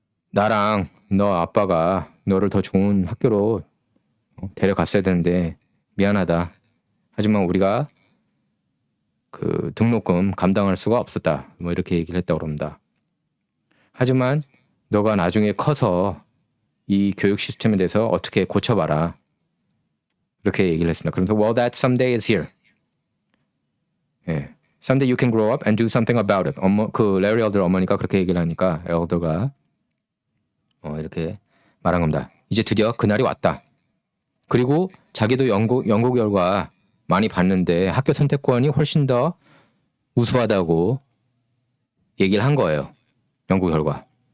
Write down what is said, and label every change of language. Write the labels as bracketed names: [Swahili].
[Korean] 나랑 너 아빠가 너를 더 좋은 학교로 데려갔어야 되는데 미안하다. 하지만 우리가 그 등록금 감당할 수가 없었다. 뭐 이렇게 얘기를 했다고 그럽니다. 하지만 너가 나중에 커서 이 교육 시스템에 대해서 어떻게 고쳐봐라. 이렇게 얘기를 했습니다. 그러면서 [English] well, that someday is here. [Korean] 예, [English] someday you can grow up and do something about it. [Korean] 그 레리 엘더 어머니가 그렇게 얘기를 하니까 엘더가 이렇게 말한 겁니다. 이제 드디어 그날이 왔다. 그리고 자기도 연구 결과 많이 봤는데 학교 선택권이 훨씬 더 우수하다고 얘기를 한 거예요. 연구 결과.